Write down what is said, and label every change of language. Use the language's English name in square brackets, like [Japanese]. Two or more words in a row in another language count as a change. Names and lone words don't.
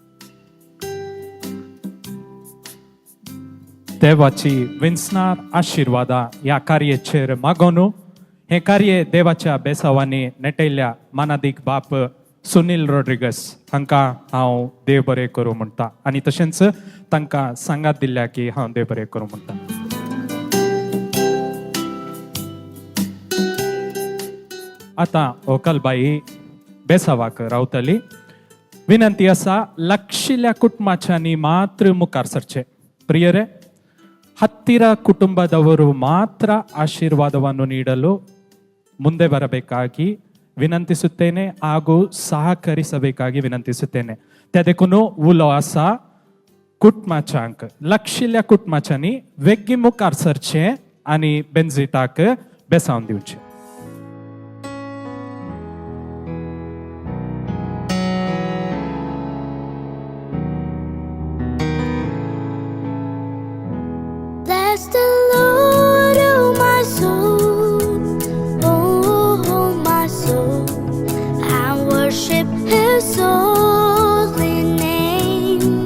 [Konkani] देवाची विंचणार आशिर्वादा ह्या कार्याचेर मागोन हे कार्य देवाच्या बेसावांनी नेटयल्ल्या मानादीक बाप सुनील रोड्रिगस हांकां हांव देव बरें करूं म्हणटा आनी तशेंच तांकां सांगात दिल्या की हांव देव बरें करूं म्हणटा. आतां ओकलबाई बेसावाक रावतली. विनंती आसा लक्षिल्ल्या कुटुंबाच्यांनी मात्र मुखार सरचे. [Kannada] ಪ್ರಿಯರೇ, ಹತ್ತಿರ ಕುಟುಂಬದವರು ಮಾತ್ರ ಆಶೀರ್ವಾದವನ್ನು ನೀಡಲು ಮುಂದೆ ಬರಬೇಕಾಗಿ ವಿನಂತಿಸುತ್ತೇನೆ ಹಾಗೂ ಸಹಕರಿಸಬೇಕಾಗಿ ವಿನಂತಿಸುತ್ತೇನೆ. [Konkani] त्यादेखून उलो आसा कुटुंबाच्यांक लक्षिल्ल्या कुटुंबाच्यांनी वेगळी मुखार सरचे आनी बेंजिटाक बेसावन दिवचे. [English] Bless the Lord, oh my soul, oh my soul, and worship His holy name.